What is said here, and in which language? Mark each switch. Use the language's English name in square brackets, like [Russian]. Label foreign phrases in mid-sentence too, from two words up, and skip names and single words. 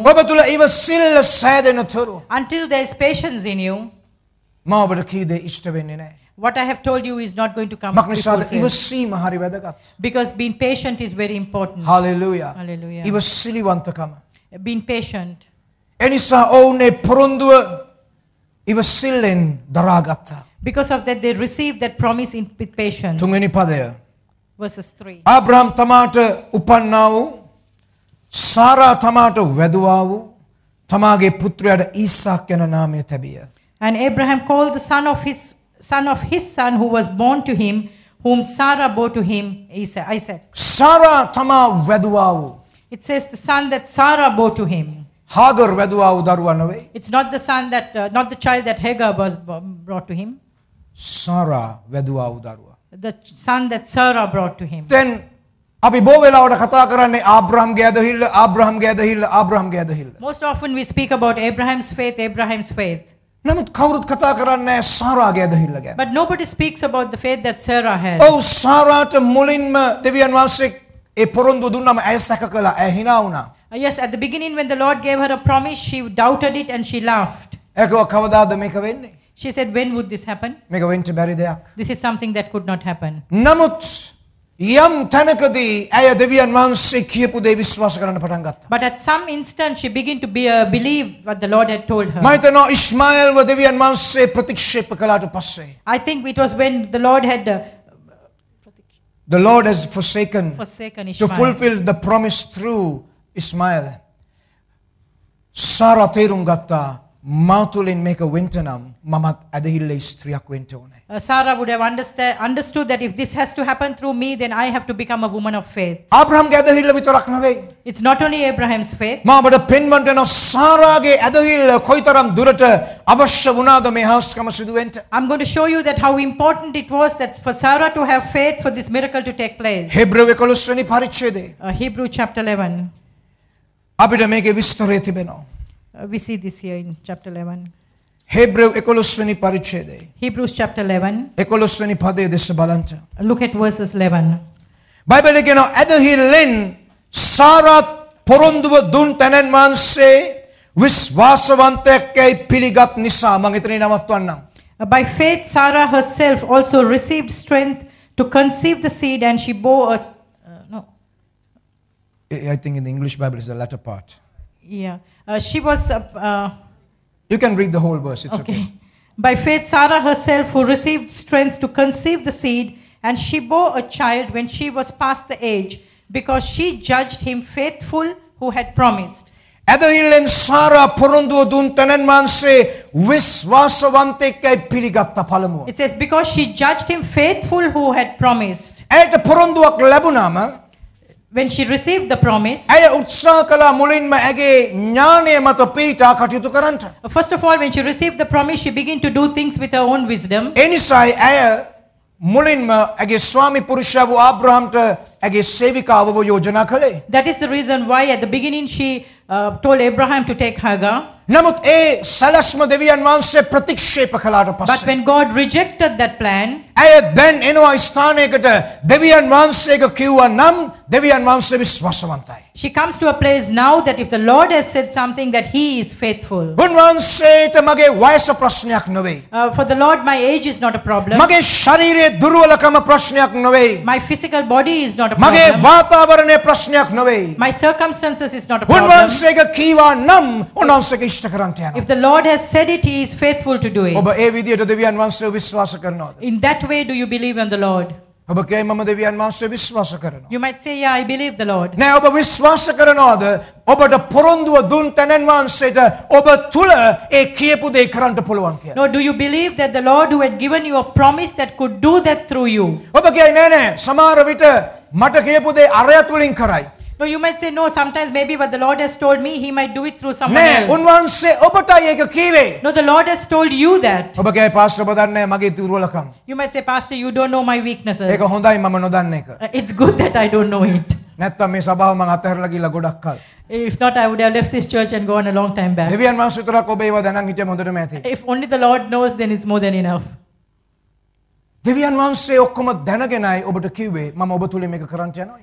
[Sinhala] ඔබ තුළ ඉවසිල්ල සෑදෙන තුරු [English] until there is patience in you, [Sinhala] මම ඔබට කී දේ ඉෂ්ට වෙන්නේ නෑ. [English] what I have told you is not going to come to [Sinhala] මක්නිසාද [English] fulfill. [Sinhala] ඉවසීම හරි වැදගත්. [English] Because being patient is very important. [Sinhala] හලෙලූයා. [English] Hallelujah. [Sinhala] ඉවසිලිවන්තකම. [English] Being patient. [Sinhala] එනිසා ඔවුනේ පොරොන්දුව ඉවසිල්ලෙන් දරාගත්තා. [English] Because of that, they received that promise with patience. [Sinhala] තුන්වෙනි පදය. [English] Verses 3. [Sinhala] ආබ්‍රහම් තමාට උපන්නා වූ සාරා තමාට වැදුවා වූ තමාගේ පුත්‍රයාට ඊසාක් යන නාමය තැබිය. [English] And Abraham called the son of his son who was born to him, whom Sarah bore to him, Isaac. [Sinhala] සාරා තමා වැදුවා වූ. [English] It says the son that Sarah bore to him. [Sinhala] හාගර් වැදුවා වූ දරුවා නෙවෙයි. [English] It's not the not the child that Hagar was brought to him. [Sinhala] සාරා වැදුවා වූ දරුවා. [English] the son that Sarah brought to him. [Sinhala] දැන් අපි බොහෝ වෙලාවට කතා කරන්නේ ආබ්‍රහම්ගේ ඇදහිල්ල ආබ්‍රහම්ගේ ඇදහිල්ල ආබ්‍රහම්ගේ ඇදහිල්ල. [English] Most often we speak about Abraham's faith. [Sinhala] නමුත් කවුරුත් කතා කරන්නේ සාරාගේ ඇදහිල්ල ගැන. [English] But nobody speaks about the faith that Sarah had. [Sinhala] ඔව් සාරාට මුලින්ම දෙවියන් වහන්සේ ඒ පොරොන්දු දුන්නම ඇය සැක කළා. ඇය hina වුණා. [English] Yes, at the beginning when the Lord gave her a promise, she doubted it and she laughed. [Sinhala] ඒක කවදාද මේක වෙන්නේ? [English] She said, when would this happen? [Sinhala] මේක වෙන්න බැරි දෙයක්. [English] This is something that could not happen. [Sinhala] නමුත් යම් තැනකදී ඇය දෙවියන් වහන්සේ කියපු දේ විශ්වාස කරන්න පටන් ගත්තා. [English] But at some instant she began to believe what the Lord had told her. [Sinhala] මම හිතනවා ඉස්මාኤල්ව දෙවියන් වහන්සේ ප්‍රතික්ෂේප කළාට පස්සේ [English] I think it was when the Lord had the Lord has forsaken forsaken to Ishmael. fulfill the promise through Ismail. [Sinhala] සාරා තේරුම් ගත්තා මා තුළින් මේක වෙන්න නම් මමත් ඇදහිල්ල ස්ත්‍රියක් වෙන්න ඕනේ. [English] Sarah would have understood that if this has to happen through me, then I have to become a woman of faith. [Sinhala] ආබ්‍රහම්ගේ ඇදහිල්ල විතරක් නෙවෙයි. [English] It's not only Abraham's faith. [Sinhala] මා ඔබට පෙන්වන්න යන සාරාගේ ඇදහිල්ල කොයිතරම් දුරට අවශ්‍ය වුණාද මේ හාස්කම සිදු වෙන්න. [English] I'm going to show you that how important it was that for Sarah to have faith for this miracle to take place. [Sinhala] හෙබ්‍රේව 11 වෙනි පරිච්ඡේදයේ [English] Hebrew chapter 11. [Sinhala] අපිට මේකේ විස්තරය තිබෙනවා. [English] We see this here in chapter 11. [Sinhala] හෙබ්‍රේව 11 වෙනි පරිච්ඡේදයේ [English] Hebrews chapter 11. [Sinhala] 11 වෙනි පදයේ දෙස බලන්න. [English] Look at verses 11. [Sinhala] බයිබලයේ කියනවා ඇදහිල්ලෙන් සාරාත් පොරොන්දුව දුන් තැනන් වහන්සේ විශ්වාසවන්තයෙක්යි පිළිගත් නිසා මම එතනින් නවත්වන්නම්. [English] By faith Sarah herself also received strength to conceive the seed, and she bore a I think in the English Bible is the latter part. yeah. She was You can read the whole verse, it's okay. By faith Sarah herself who received strength to conceive the seed, and she bore a child when she was past the age, because she judged him faithful who had promised. [Sinhala] ඇදහිල්ලෙන් සාරා පොරොන්දුව දුන් තැනන් වහන්සේ විශ්වාසවන්තයෙක්යි පිළිගත්ත පළමුව. [English] It says because she judged him faithful who had promised. [Sinhala] ඇයට පොරොන්දුවක් ලැබුණාම [English] When she received the promise, [Sinhala] ඇය උත්සාහ කළා මුලින්ම ඇගේ ඥානය මත පීඨා කටයුතු කරන්නට. [English] first of all, when she received the promise, she began to do things with her own wisdom. [Sinhala] ඒ නිසායි ඇය මුලින්ම ඇගේ ස්වාමි පුරුෂයා වූ ආබ්‍රහම්ට ඇගේ සේවිකාවව යෝජනා කළේ. [English] That is the reason why at the beginning she told Abraham to take Hagar. [Sinhala] නමුත් ඒ සැලැස්ම දෙවියන් වහන්සේ ප්‍රතික්ෂේප කළාට [English] But [Sinhala] පස්සේ [English] when God rejected that plan, [Sinhala] ඇය දැන් එනවා ස්ථානයකට දෙවියන් වහන්සේක කිව්වා නම් දෙවියන් වහන්සේ විශ්වාසවන්තයි. [English] she comes to a place now that if the Lord has said something, that He is faithful. [Sinhala] උන්වහන්සේට මගේ වයස ප්‍රශ්නයක් නෙවෙයි. [English] For the Lord, my age is not a problem. [Sinhala] මගේ ශරීරයේ දුර්වලකම ප්‍රශ්නයක් නෙවෙයි. [English] My physical body is not a [Sinhala] මගේ [English] problem. [Sinhala] වාතාවරණයේ ප්‍රශ්නයක් නෙවෙයි. [English] My circumstances is not a problem. [Sinhala] උන්වහන්සේක කීවා නම් උන්වහන්සේක ඉෂ්ට කරන්ට යනවා. [English] If the Lord has said it, He is faithful to do it. [Sinhala] ඔබ ඒ විදියට දෙවියන් වහන්සේව විශ්වාස කරනවද? [English] In that way, do you believe in the Lord? [Sinhala] ඔබ කියයි මම දෙවියන් වහන්සේව විශ්වාස කරනවා. [English] You might say, yeah, I believe the Lord. [Sinhala] නෑ ඔබ විශ්වාස කරනවද? ඔබට පොරොන්දුව දුන් තැනන් වහන්සේට ඔබ තුල ඒ කියපු දේ කරන්න පුළුවන් කියලා. [English] No, do you believe that the Lord who had given you a promise that could do that through you? [Sinhala] ඔබ කියයි නෑ නෑ සමහර විට මට කියපු දේ අරය තුලින් කරයි. [English] No, you might say, no, sometimes maybe what the Lord has told me, He might do it through someone [Sinhala] නෑ [English] else. [Sinhala] උන්වහන්සේ ඔබටයි ඒක කීවේ. [English] No, the Lord has told you that. [Sinhala] ඔබ කියයි පාස්ටර් ඔබ දන්නේ මගේ දුර්වලකම්. [English] You might say, Pastor, you don't know my weaknesses. [Sinhala] ඒක හොඳයි මම නොදන්න එක. [English] It's good that I don't know it. [Sinhala] නැත්තම් මේ සභාව මම අතහැරලා ගිහලා ගොඩක් කල්. [English] If not, I would have left this church and gone a long time back. [Sinhala] දෙවියන් වහන්සේ විතරක් ඔබ ඒව දැනන් හිටිය හොඳටම ඇති. [English] If only the Lord knows, then it's more than enough. [Sinhala] දෙවියන් වහන්සේ ඔක්කොම දැනගෙනයි ඔබට කිව්වේ මම ඔබ තුලින් මේක කරන්න යනවා.